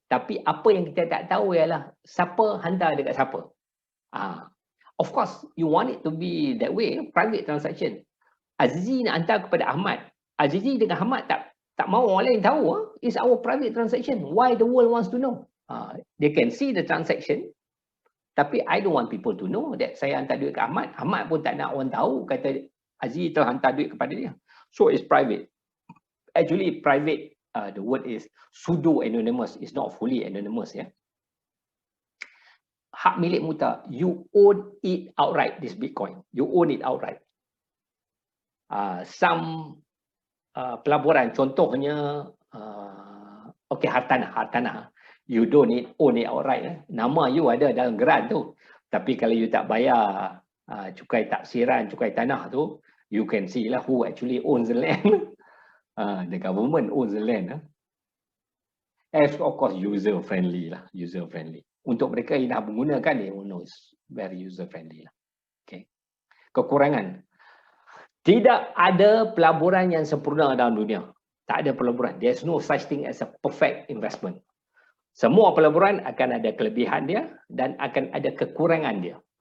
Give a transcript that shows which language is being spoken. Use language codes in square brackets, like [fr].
[ms] Tapi apa yang kita tak tahu ialah siapa hantar dekat siapa. [en] Of course, you want it to be that way, private transaction. [ms] Azizi nak hantar kepada Ahmad. Azizi dengan Ahmad tak mahu orang lain tahu. [en] It's our private transaction. Why the world wants to know? They can see the transaction. [ms] Tapi [en] I don't want people to know that [ms] saya hantar duit ke Ahmad. Ahmad pun tak nak orang tahu kata Azizi telah hantar duit kepada dia. [en] So it's private. Actually private, the word is pseudo-anonymous. It's not fully anonymous. [ms] Hak milik muta, [en] you own it outright, this Bitcoin. You own it outright. [ms] Some pelaburan, contohnya, hartanah. [en] You don't own it outright. [ms] Nama you ada dalam geran tu. Tapi kalau you tak bayar cukai taksiran, cukai tanah tu, [en] you can see lah who actually owns the land. The government owns the land. As of course user friendly lah, user friendly. [ms] Untuk mereka yang dah menggunakan, [en] they will know it's very user friendly lah. Okay. [ms] Kekurangan. Tidak ada pelaburan yang sempurna dalam dunia. Tak ada pelaburan. [en] There's no such thing as a perfect investment. [ms] Semua pelaburan akan ada kelebihan dia dan akan ada kekurangan dia.